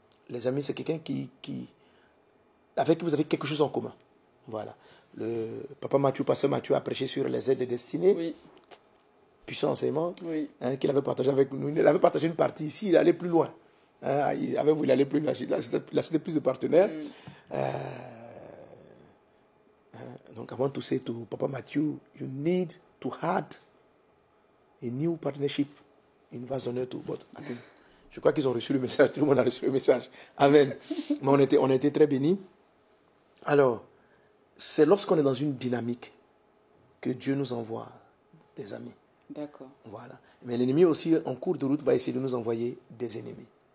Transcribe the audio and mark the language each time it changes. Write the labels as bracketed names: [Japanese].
[French] les amis, c'est quelqu'un avec qui vous avez quelque chose en commun. Voilà. Le pasteur Mathieu a prêché sur les aides destinée. Oui. Puissant enseignement. Oui. Hein, qu'il avait partagé avec nous. Il avait partagé une partie ici, il allait plus loin. Hein, avec vous, il allait plus loin. Là, c'était plus de partenaires. Donc, [English] I want to say to Papa Matthew, you need to have a new partnership in Vassonnet too. But I think, [French] je crois qu'ils ont reçu le message. Tout le monde a reçu le message. Amen. Mais on a été très bénis. Alors, c'est lorsqu'on est dans une dynamique que Dieu nous envoie des amis. D'accord. Voilà. Mais l'ennemi aussi, en cours de route, va essayer de nous envoyer des ennemis.